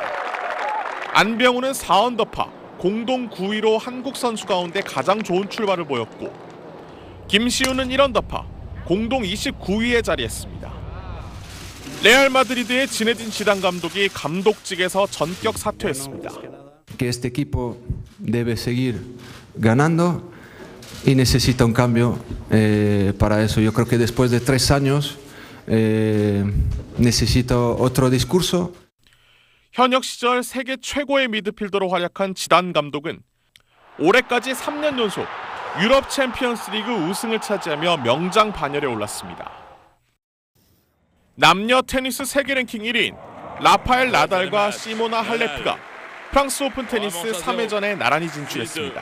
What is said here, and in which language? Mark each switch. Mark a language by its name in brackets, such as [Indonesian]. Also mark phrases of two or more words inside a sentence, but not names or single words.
[Korean] 안병우는 4언더파, 공동 9위로 한국 선수 가운데 가장 좋은 출발을 보였고, 김시우는 1언더파, 공동 29위에 자리했습니다. 레알 마드리드의 지네딘 지단 감독이 감독직에서 전격 사퇴했습니다. [Spanish] Que este equipo debe seguir ganando y necesita un cambio para eso. Yo creo que después de 3 años necesita otro discurso. [Korean] 현역 시절 세계 최고의 미드필더로 활약한 지단 감독은 올해까지 3년 연속 유럽 챔피언스 리그 우승을 차지하며 명장 반열에 올랐습니다. 남녀 테니스 세계 랭킹 1위인 라파엘 나달과 시모나 할레프가 프랑스 오픈 테니스 3회전에 나란히 진출했습니다.